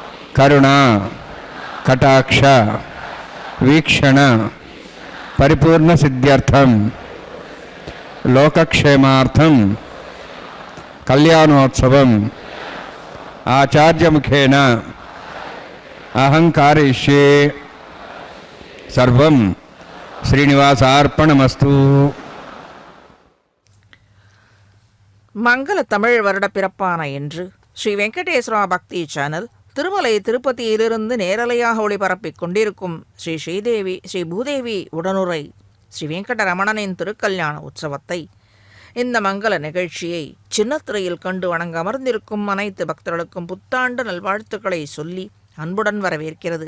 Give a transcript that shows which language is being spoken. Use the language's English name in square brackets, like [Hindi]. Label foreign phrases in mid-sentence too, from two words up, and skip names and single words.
[Sanskrit] కరుణ కటాక్ష వీక్షణ పరిపూర్ణ సిద్ధ్యర్థం లోకక్షేమార్థం కళ్యాణోత్సవం ఆచార్యముఖేన అహంకారయిష్యే సర్వం శ్రీనివాసార్పణమస్తు. [Tamil] மங்கள தமிழ் வருட பிறப்பான இன்று ஸ்ரீ வெங்கடேஸ்வரா பக்தி சேனல் திருமலை திருப்பதியிலிருந்து நேரலையாக ஒளிபரப்பிக் கொண்டிருக்கும் ஸ்ரீ ஸ்ரீதேவி ஸ்ரீ பூதேவி உடனுரை ஸ்ரீ வெங்கடரமணனின் திருக்கல்யாண உற்சவத்தை, இந்த மங்கள நிகழ்ச்சியை சின்னத்திரையில் கண்டு வணங்க அமர்ந்திருக்கும் அனைத்து பக்தர்களுக்கும் புத்தாண்டு நல்வாழ்த்துக்களை சொல்லி அன்புடன் வரவேற்கிறது.